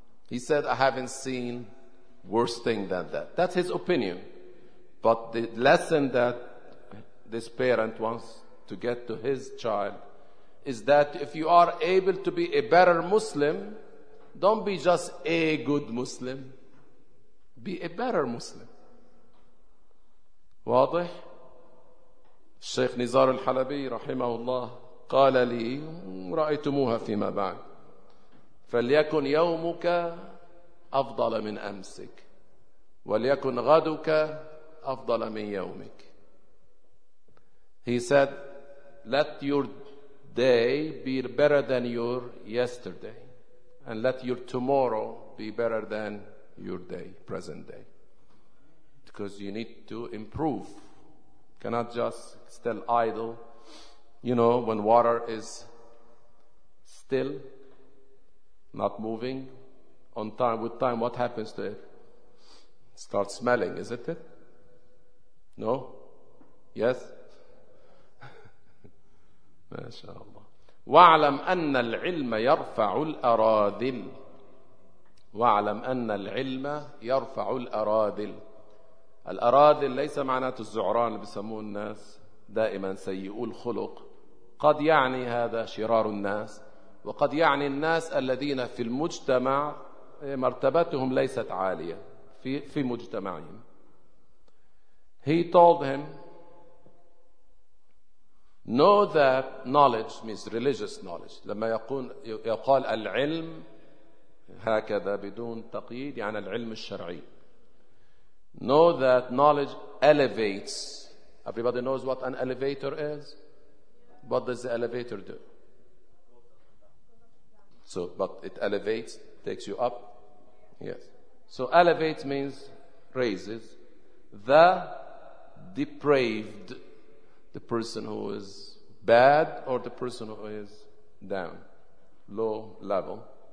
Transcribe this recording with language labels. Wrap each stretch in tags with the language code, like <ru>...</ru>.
<en>He said, I haven't seen worse thing than that. That's his opinion. But the lesson that this parent wants to get to his child is that if you are able to be a better Muslim, don't be just a good Muslim. Be a better Muslim.</en> <ar>واضح؟ الشيخ نزار الحلبي رحمه الله قال لي رأيتموها فيما بعد فليكن يومك أفضل من أمسك وليكن غدك أفضل من يومك.</ar> <en>He said, let your day be better than your yesterday, and let your tomorrow be better than your day, present day. Because you need to improve. You cannot just still idle. You know, when water is still, not moving, on time, with time, what happens to it? Starts smelling, isn't it? No? Yes?</en> <ar>ما شاء الله. واعلم أن العلم يرفع الأراذل. واعلم أن العلم يرفع الأراذل. الأراذل ليس معناه الزعران اللي بيسموه الناس دائما سيئو الخلق. قد يعني هذا شرار الناس، وقد يعني الناس الذين في المجتمع مرتبتهم ليست عالية في مجتمعهم.</ar> <en>He told him, know that knowledge means religious knowledge.</en> <ar>لما يقال العلم هكذا بدون تقييد يعني العلم الشرعي.</ar> <en>Know that knowledge elevates. Everybody knows what an elevator is. What does the elevator do? So, but it elevates, takes you up. Yes. So elevate means raises. The depraved, the person who is bad or the person who is down, low level.</en>